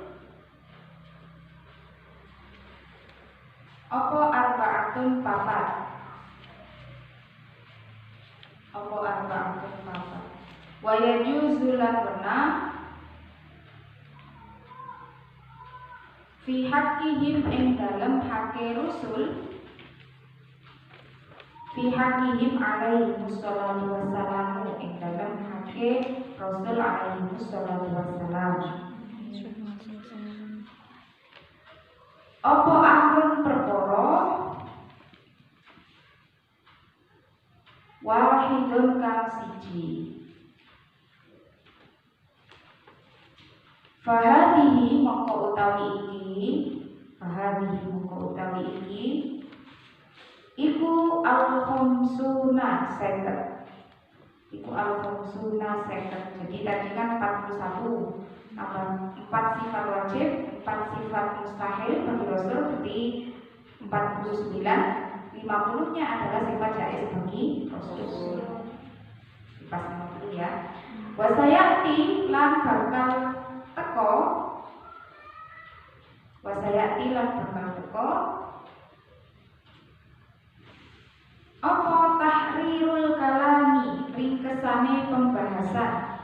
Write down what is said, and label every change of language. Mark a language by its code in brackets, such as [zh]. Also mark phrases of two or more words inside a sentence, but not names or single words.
[ar] apa arba'atun papat wa yajuzu [jv] lan benah [ar] fi haqqihim [jv] ing dalem haqqe [ar] rusul fi haqqihim alaihi wassalatu wassalamu [jv] ing dalem haqqe [ar] rasul alaihi wassalatu wassalam. [jv] Apa amrun perkara wahidun kang siji fahadihi mongko utawi iki iku al-khamsuna seket. [id] Jadi tadi kan 41 tambah 4 sifat wajib, 4 sifat mustahil bagi rasul berarti 49. 50-nya adalah sifat jaiz bagi rasul. Pas 50 ya. [jv] Wasayati lan bakal teko apa [ar] tahrirul kalami [jv] ringkesane pembahasan